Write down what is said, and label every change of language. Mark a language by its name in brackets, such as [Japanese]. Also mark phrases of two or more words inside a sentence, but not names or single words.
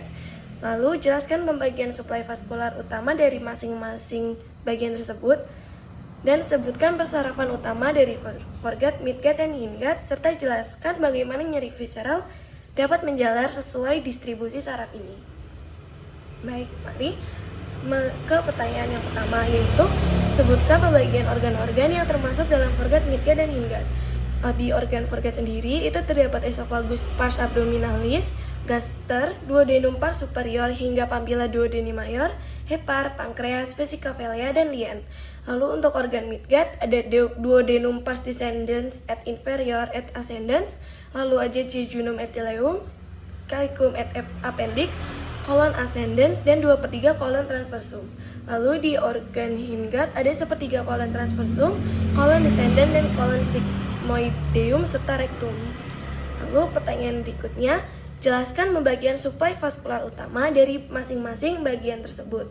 [Indonesian] Lalu jelaskan pembagian suplai vaskular utama dari masing-masing bagian tersebut, dan sebutkan persarafan utama dari foregut, midgut, dan hindgut, serta jelaskan bagaimana nyeri visceral dapat menjalar sesuai distribusi saraf ini. Baik, mari ke pertanyaan yang pertama, yaitu sebutkan pembagian organ-organ yang termasuk dalam foregut, midgut, dan hindgut. Di organ foregut sendiri itu terdapat [Latin] esophagus, pars abdominalis, gaster, duodenum pars superior [Indonesian] hingga [Latin] papilla duodeni mayor, [Indonesian] hepar, pankreas, vesica-vilea, dan lien. Lalu untuk organ midgut ada [Latin] duodenum pars descendens et inferior et ascendens, [Indonesian] lalu ada [Latin] jejunum et ileum, caecum et appendix, kolon ascendens, [Indonesian] dan 2/3 kolon transversum. Lalu di organ hindgut ada 1/3 [Latin] kolon transversum, kolon descendens, dan kolon sigmoideum [Indonesian] serta rectum. Lalu pertanyaan berikutnya, jelaskan pembagian suplai vaskular utama dari masing-masing bagian tersebut.